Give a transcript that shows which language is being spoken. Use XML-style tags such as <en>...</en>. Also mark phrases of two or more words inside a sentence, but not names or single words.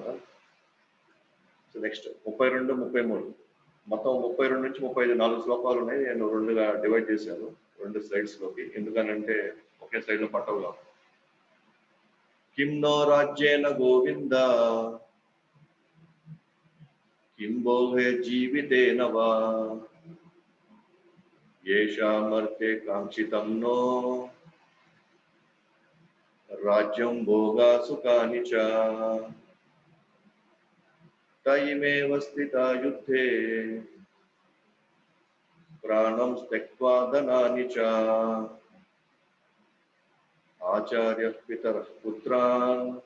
<en>so next</en> <te>32, 33 మొత్తం 32 నుంచి 35 4 శ్లోకాలు ఉన్నాయి. నేను 2గా డివైడ్ చేశాను 2 స్లైడ్స్ లోకి. ఎందుకనంటే ఒకే స్లైడ్ లో పట్టవుగా.</te> <sa>కిం నో రాజ్యేన గోవింద కిం భోగే జీవితేన వా येषामर्थे काङ्क्षितं नो राज्यं भोगा सुखानि च तयिमेव स्थिता युद्धे प्राणं त्यक्त्वा धनानि च आचार्यः पितरः पुत्रान्</sa>